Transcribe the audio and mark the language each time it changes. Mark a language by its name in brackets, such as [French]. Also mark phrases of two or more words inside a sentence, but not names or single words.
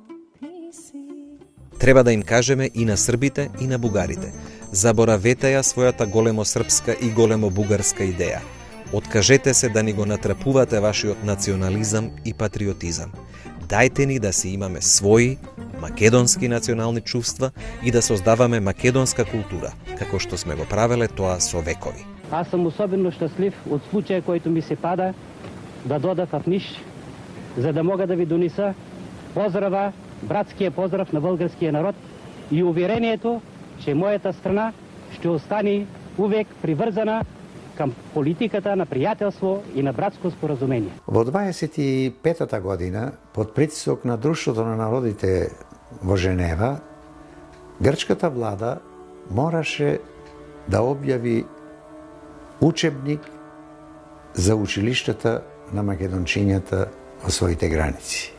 [Macedonian] Треба да им кажеме и на србите и на бугарите: заборавете ја својата големо српска и големо бугарска идеја. Откажете се да ни го натрапувате вашиот национализам и патриотизам. Дајте ни да си имаме своји македонски национални чувства и да создаваме македонска култура, како што сме го правеле тоа со векови. [Bulgarian] Аз съм особено щастлив от случая, който ми се пада, да дода в Ниш, за да мога да ви донеса поздрава, братския поздрав на българския народ и уверението, че моята страна ще остане увек привързана към политиката на приятелство и на братско споразумение. [Macedonian] Во 25-та година, под притисок на Друштвото на народите во Женева, грчката влада мораше да објави учебник за училиштата на македончињата во своите граници.